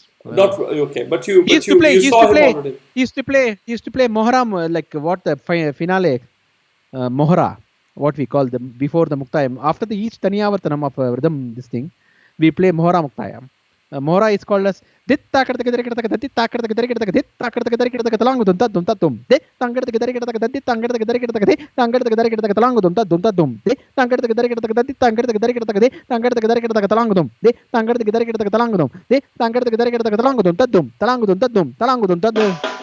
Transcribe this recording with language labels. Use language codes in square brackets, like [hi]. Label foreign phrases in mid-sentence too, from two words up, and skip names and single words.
[en] Not okay, but you saw him already. He used to play Mohra, like what the finale, Mohra, what we call the before the Muktayam. After the each Taniyavartanam of rhythm, this thing, we play Mohra Muktayam. Mohra is called as dit takar tak dit takar tak dit takar tak dit takar dit takar tak dit takar talang dum ta dum ta dum dit tangar tak dit tak dit tangar tak dit tak dit tangar tak dit tak talang dum ta dum dit tangar tak dit tak dit tangar tak dit tak dit tangar tak dit tak talang dum dit tangar tak dit tak talang dum dit tangar tak dit tak talang dum ta dum talang dum ta dum talang dum ta dum.